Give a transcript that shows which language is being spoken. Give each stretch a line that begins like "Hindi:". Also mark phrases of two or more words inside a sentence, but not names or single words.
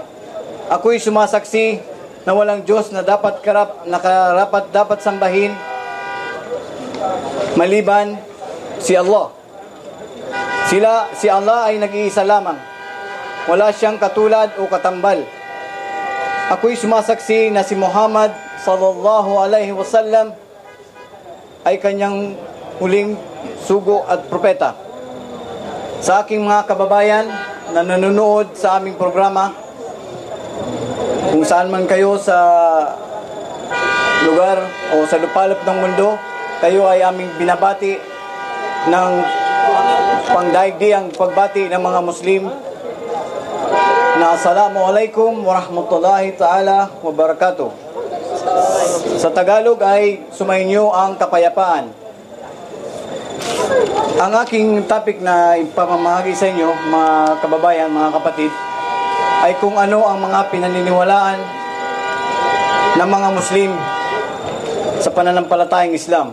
Filipino: Ako'y sumasaksi na walang Diyos na dapat sambahin maliban si Allah. Si Allah ay nag-iisa lamang. Wala siyang katulad o katambal. Ako'y sumasaksi na si Muhammad
Arabic: صلى الله عليه وسلم
Filipino: ay Kanyang huling sugo at propeta. Sa aking mga kababayan na nanonood sa aming programa, kung saan man kayo sa lugar o sa lupalop ng mundo, kayo ay aming binabati ng pangdaigdigang pagbati ng mga Muslim na
Arabic: السلام عليكم ورحمة الله تعالى وبركاته.
Filipino: Sa Tagalog ay sumainyo ang kapayapaan. Ang aking topic na ipamamahagi sa inyo, mga kababayan, mga kapatid, ay kung ano ang mga pinaniniwalaan ng mga Muslim sa pananampalatayang Islam.